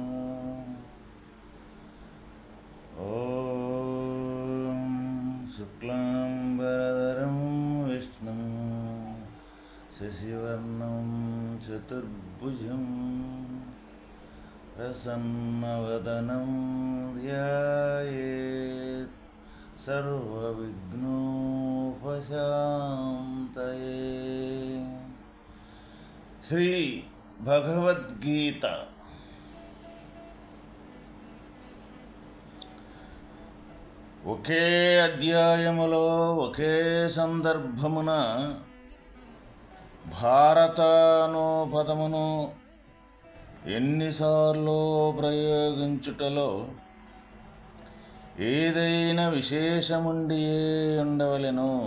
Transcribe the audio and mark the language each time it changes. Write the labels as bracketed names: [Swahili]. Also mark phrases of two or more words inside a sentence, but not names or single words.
[Sanskrit] ॐ शुक्लाम्बरधरं विष्णुं शशिवर्णं चतुर्भुजं प्रसन्नवदनं ध्यायेत् सर्वविघ्नोपशान्तये। [Telugu] శ్రీ భగవద్గీత ఒకే అధ్యాయములో ఒకే సందర్భమున భారతాను పదమును ఎన్నిసార్లు ప్రయోగించుటలో ఏదైనా విశేషముండియే ఉండవలెను.